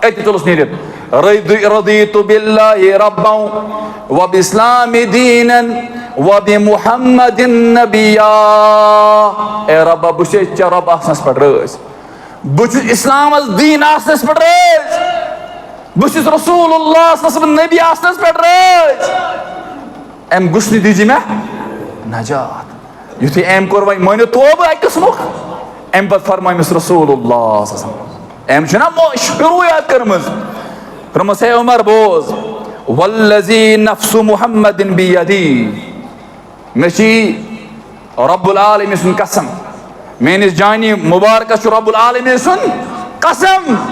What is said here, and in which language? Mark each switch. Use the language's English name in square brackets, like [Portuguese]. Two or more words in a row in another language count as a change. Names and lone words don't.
[Kashmiri] أتی تُلُس نیٖرِتھ [Arabic] رضیتُ باللہ ربًا وباسلامِ دیٖنًا وبمحمد نبیّا [Kashmiri] اے رۄبا بہٕ چھُسے ژےٚ رۄب آسنس پٮ۪ٹھ رٲضۍ بہٕ چھُس اسلامس دیٖن آسنس پٮ۪ٹھ رٲضۍ بہٕ چھُس رسول اللہ [Arabic] صلی اللہ علیہ وسلم [Kashmiri] نبی آسنس پٮ۪ٹھ رٲضۍ اَمہِ غُصہٕ نِش دیٖزِ مےٚ نجات یُتھُے أمۍ کوٚر وۄنۍ مٲنِو توبہٕ اکہِ قٕسمُک اَمہِ پتہٕ فرمٲے أمِس رسول اللہ [Arabic] صلی اللہ علیہ وسلم [Kashmiri] أمۍ چھُنہ شروٗعات کٔرمٕژ دوٚپمَس ہے عمر بوز [Arabic] والذی نفسُ محمد بیدی [Kashmiri] مےٚ چھِ [Arabic] رۄب العالمیٖن [Kashmiri] سُنٛد قسم میٲنِس جانہِ مُبارکس چھُ [Arabic] رۄب العالمیٖن [Kashmiri] سُنٛد قسم